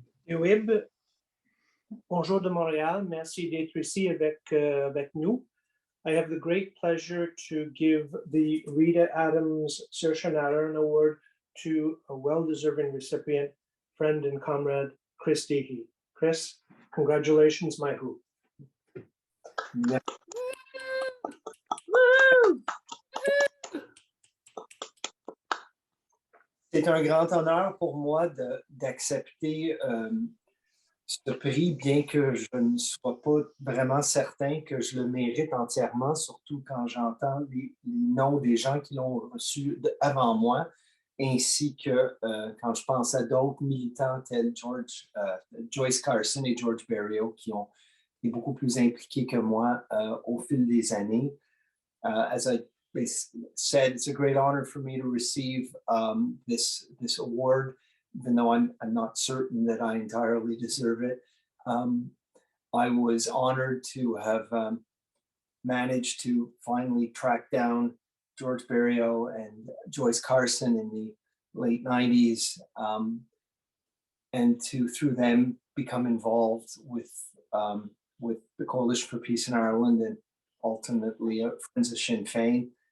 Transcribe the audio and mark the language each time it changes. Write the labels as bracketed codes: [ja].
[fr] Wib, bonjour de Montréal. Merci d'être ici avec nous. [en] I have the great pleasure to give the Rita Adams Saoirse na HÉireann Award to a well-deserving recipient, friend and comrade, Chris Dehy. Chris, congratulations, my who. [fr] C'est un grand honneur pour moi d'accepter ce prix, bien que je ne sois pas vraiment certain que je le mérite entièrement, surtout quand j'entends les noms des gens qui l'ont reçu avant moi, ainsi que quand je pense à d'autres militants tels Joyce Carson et George Berrios, qui ont été beaucoup plus impliqués que moi au fil des années. [en] As I said, it's a great honor for me to receive this award, even though I'm not certain that I entirely deserve it. I was honored to have managed to finally track down George Berrios and Joyce Carson in the late 90s, and to, through them, become involved with the Coalition for Peace in Ireland and ultimately Friends of Sinn Féin.